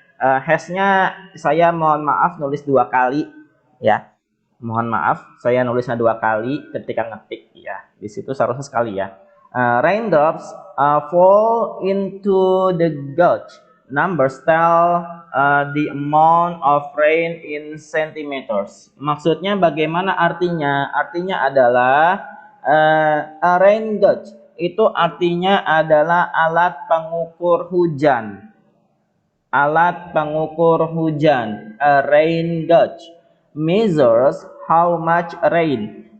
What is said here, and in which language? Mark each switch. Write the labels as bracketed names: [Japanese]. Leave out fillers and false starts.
[Indonesian] Has-nya saya mohon maaf nulis 2 kali ya. Mohon maaf saya nulisnya 2 kali ketika ngetik ya. Di situ seharusnya sekali ya. [English] Raindrops fall into the gauge. Numbers tell the amount of rain in centimeters. [Indonesian] Maksudnya bagaimana artinya? Artinya adalah a rain gauge itu artinya adalah alat pengukur hujan. Alat pengukur hujan. [English] A rain gauge measures how much rain.